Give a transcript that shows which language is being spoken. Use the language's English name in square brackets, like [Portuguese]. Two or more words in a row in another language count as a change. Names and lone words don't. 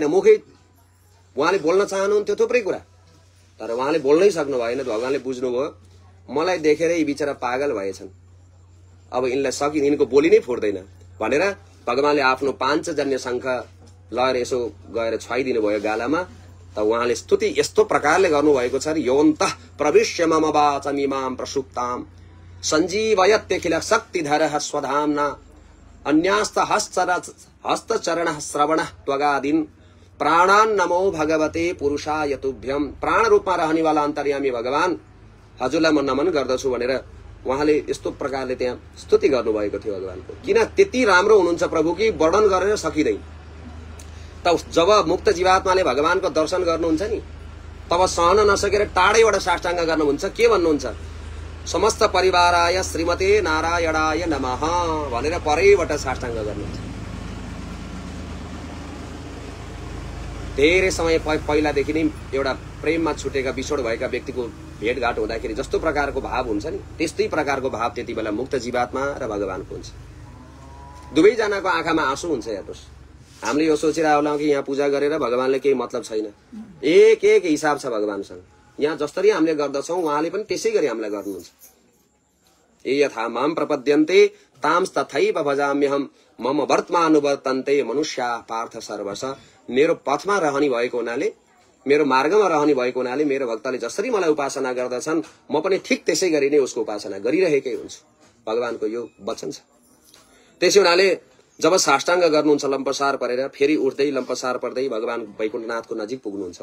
[Nepali] मुखै उहाँले बोल्न चाहनुहुन्थ्यो थुप्रै कुरा तर उहाँले बोल्नै सक्नु भएन। भगवानले बुझ्नुभयो मलाई देखेर यी बिचरा पागल भएछन्, अब यिनको बोली नै फुट्दैन भनेर भगवानले आफ्नो पाञ्चजन्य शङ्ख लएर यसो गएर छुवाइदिनु भयो गालामा। त उहाँले स्तुति यस्तो प्रकारले गर्नुभएको छ [Sanskrit] योन्तः प्रविश्य मम वाचमिमां प्रसुप्तां सञ्जीवयत्यखिल शक्तिधरः स्वधाम्ना अन्यास्त हस्तचरण श्रवण त्वगादीन प्राणान् नमो भगवते पुरुषाय तुभ्यम। [Nepali] प्राण रूपमा रहने वाला अन्तर्यामी भगवान हजुरलाई म नमन गर्दछु भनेर उहाँले यस्तो प्रकारले त्यहाँ स्तुति गर्नुभएको थियो भगवानको। किन त्यति राम्रो हुनुहुन्छ प्रभु कि वर्णन गरेर सकिँदैन। तब जब मुक्त जीवात्माले भगवानको दर्शन गर्नुहुन्छ नि तब सहन नसकेर टाढैबाट साष्टाङ्ग गर्नुहुन्छ। के भन्नुहुन्छ [Sanskrit] समस्त परिवाराय श्रीमते नारायणाय नमः [Nepali] भनेर परैबाट साष्टाङ्ग गर्नुहुन्छ। धेरै समय पहिलादेखि नै एउटा प्रेममा छुटेका बिछोड भएका व्यक्तिको भेटघाट हुँदाखेरि जस्तो प्रकारको भाव हुन्छ नि त्यस्तै प्रकारको भाव त्यति बेला मुक्त जीवात्मा र भगवानको हुन्छ। दुवैजनाको आँखामा आँसु हुन्छ। हेर्नुहोस् हामीले यो सोचिरहेको होला कि यहाँ पूजा गरेर भगवानले केही मतलब छैन। एक हिसाब छ भगवानसँग। यहाँ जसरी हामीले गर्दछौँ उहाँले पनि त्यसै गरी हामीलाई गर्नुहुन्छ। [Sanskrit] ए यथा माम प्रपद्यन्ते तांस्तथैव भजाम्यहम् मम वर्तमानुवर्तन्ते मनुष्या पार्थ सर्वश। [Nepali] मेरो पथमा रहने भएको हुनाले मेरो मार्गमा रहने भएको हुनाले मेरो भक्तले जसरी मलाई उपासना गर्दछन् म पनि ठिक त्यसै गरी नै उसको उपासना गरिरहेकै हुन्छु। भगवानको यो वचन छ। त्यसै हुनाले जब साष्टाङ्ग गर्नुहुन्छ लम्पसार परेर फेरि उठ्दै लम्पसार पर्दै भगवान वैकुण्ठनाथको नजिक पुग्नुहुन्छ।